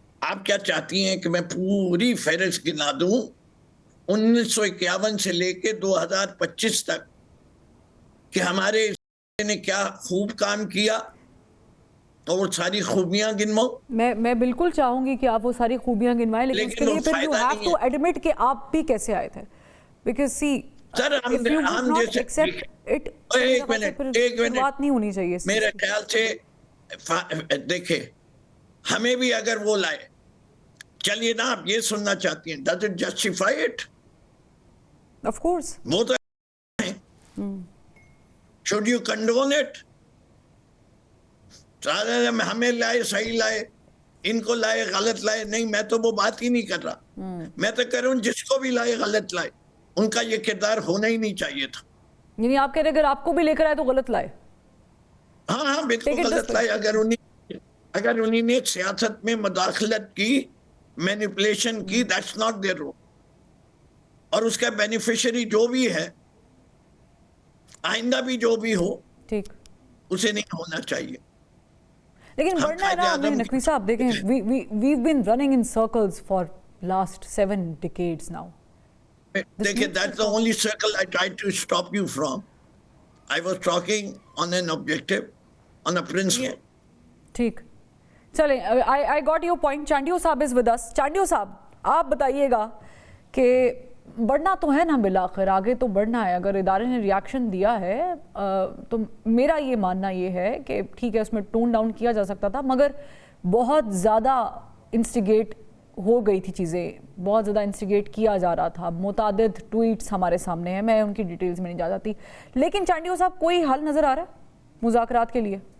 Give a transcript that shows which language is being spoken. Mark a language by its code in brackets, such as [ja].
[ur] آپ کیا چاہتی ہیں کہ میں پوری فہرست گنا دوں 1951 سے لے کے 2025 تک کہ ہمارے نے کیا خوب کام کیا اور ساری خوبیاں گنواؤں؟ میں بالکل چاہوں گی کہ آپ وہ ساری خوبیاں گنوائیں, لیکن اس کے لیے پھر [en] you have to admit [ur] کہ آپ بھی کیسے آئے تھے. [en] Because see, if you would not accept it, [ur] بات نہیں ہونی چاہیے. میرے خیال سے دیکھیں, ہمیں بھی اگر وہ لائے, چلیے نا آپ یہ سننا چاہتی ہیں, [en] does it justify it? Of course. [ur] وہ تو [en] should you condone it? [ur] ہمیں لائے صحیح لائے, ان کو لائے غلط لائے, نہیں میں تو وہ بات ہی نہیں کر رہا. میں تو کہہ رہا ہوں جس کو بھی لائے غلط لائے, ان کا یہ کردار ہونا ہی نہیں چاہیے تھا. یعنی آپ کہہ رہے اگر آپ کو بھی لے کر آئے تو غلط لائے؟ ہاں بالکل غلط لائے. اگر انہی نے سیاست میں مداخلت کی, مینیپولیشن کی, [en] that's not their role. [ur] اور اس کا بینیفیشری جو بھی ہے, آئندہ بھی جو بھی ہو, اسے نہیں ہونا چاہیے. لیکن بڑھنا ہے نا ہمیں. [en] نقوی صاحب [ur] دیکھیں, [en] we've been running in circles for last 7 decades now. [ur] دیکھیں, [en] that's the only circle I tried to stop you from. I was talking on an objective, on a principle. [ur] ٹھیک, چلیں, [en] I got your point. Chandio صاحب is with us. [ur] Chandio صاحب, آپ بتائیے گا کہ بڑھنا تو ہے نا, بالآخر آگے تو بڑھنا ہے. اگر ادارے نے ریاکشن دیا ہے تو میرا یہ ماننا یہ ہے کہ ٹھیک ہے اس میں ٹون ڈاؤن کیا جا سکتا تھا, مگر بہت زیادہ انسٹیگیٹ ہو گئی تھی چیزیں, بہت زیادہ انسٹیگیٹ کیا جا رہا تھا, متعدد ٹویٹس ہمارے سامنے ہیں, میں ان کی ڈیٹیلز میں نہیں جا جاتی, لیکن چانڈیو صاحب کوئی حل نظر آ رہا ہے مذاکرات کے لیے؟